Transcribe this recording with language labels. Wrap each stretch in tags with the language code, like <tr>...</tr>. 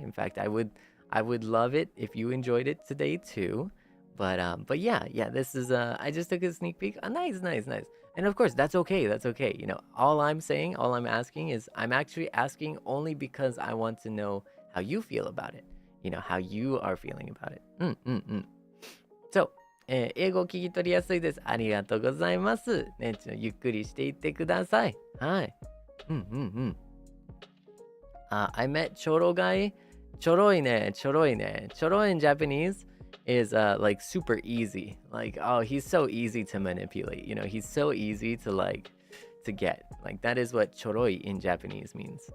<en>In fact, I would love it if you enjoyed it today too. But yeah, this is I just took a sneak peek. Nice. And of course, that's okay. You know, all I'm asking is I'm actually asking only because I want to know how you feel about it. how you are feeling about it.</en> <ja>So, 英語聞き取りやすいです。ありがとうございます。ね、ゆっくりしていってください。はい。</ja> <en>I met チョロguy.</en> <ja>ちょろいね。</ja> <en>チョロin Japanese is like super easy. Like, oh, he's so easy to manipulate. He's so easy to like to get. Like, that is what ちょろい in Japanese means.</en>